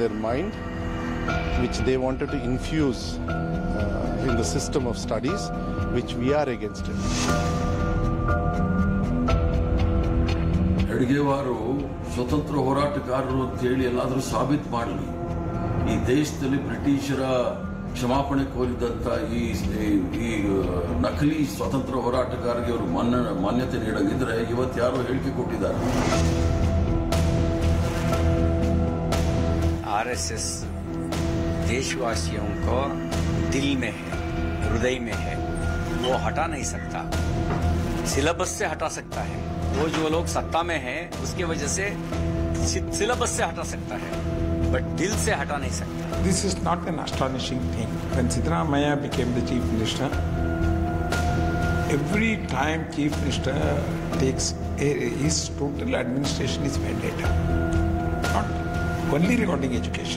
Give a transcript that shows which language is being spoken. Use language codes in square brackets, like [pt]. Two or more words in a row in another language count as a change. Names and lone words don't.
[en] their mind, which they wanted to infuse in the system of studies, which we are against it. [kn] Hedgewar ಸ್ವತಂತ್ರ ಹೋರಾಟಗಾರರು ಅಂತ ಹೇಳಿ ಎಲ್ಲಾದರೂ ಸಾಬೀತು ಮಾಡಲಿ. ಈ ದೇಶದಲ್ಲಿ ಬ್ರಿಟಿಷರ ಕ್ಷಮಾಪಣೆ ಕೋರಿದಂತ ಈ ನಕಲಿ ಸ್ವತಂತ್ರ ಹೋರಾಟಗಾರರಿಗೆ ಅವರು ಮಾನ್ಯತೆ ನೀಡಂಗಿದ್ರೆ ಇವತ್ತು ಯಾರು ಹೇಳಿಕೆ ಕೊಟ್ಟಿದ್ದಾರೆ. [hi] आरएसएस देशवासियों को दिल में है, हृदय में है, वो हटा नहीं सकता. सिलेबस से हटा सकता है. वो जो लोग सत्ता में है उसकी वजह से सिलेबस से हटा सकता है, बट दिल से हटा नहीं सकता. [en] This is not an astonishing thing. When Siddaramaiah became the chief minister, every time chief minister takes his total administration is vendetta. Not only regarding education.